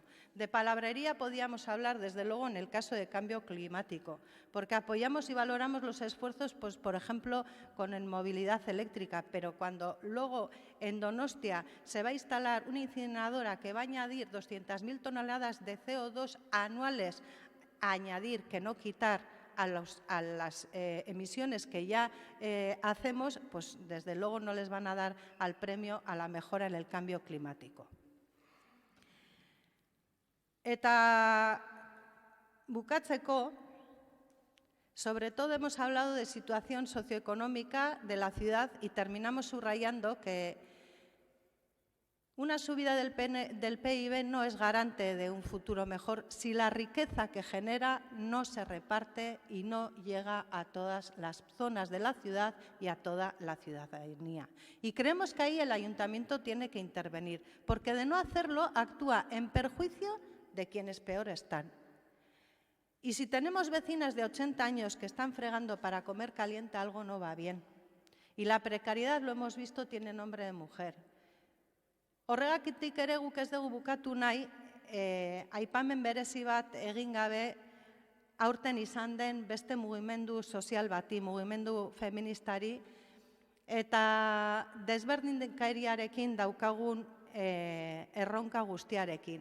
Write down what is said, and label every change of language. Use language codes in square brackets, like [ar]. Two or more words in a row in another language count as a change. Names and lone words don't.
[es] De palabrería podíamos hablar, desde luego, en el caso de cambio climático, porque apoyamos y valoramos los esfuerzos, pues, por ejemplo, con movilidad eléctrica, pero cuando luego en Donostia se va a instalar una incineradora que va a añadir 200.000 toneladas de CO2 anuales, a añadir, que no quitar, a las emisiones que ya hacemos, pues desde luego no les van a dar al premio a la mejora en el cambio climático. [eu] Eta bukatzeko, [es] sobre todo hemos hablado de situación socioeconómica de la ciudad y terminamos subrayando que una subida del PIB no es garante de un futuro mejor si la riqueza que genera no se reparte y no llega a todas las zonas de la ciudad y a toda la ciudadanía. Y creemos que ahí el ayuntamiento tiene que intervenir, porque de no hacerlo actúa en perjuicio de quienes peor están. Y si tenemos vecinas de 80 años que están fregando para comer caliente, algo no va bien. Y la precariedad, lo hemos visto, tiene nombre de mujer. [eu] Horregatik ere guk ez dugu bukatu nahi, aipamen berezi bat egin gabe aurten izan den beste mugimendu sozial bati, mugimendu feministari, eta desberdinkeriarekin daukagun erronka guztiarekin.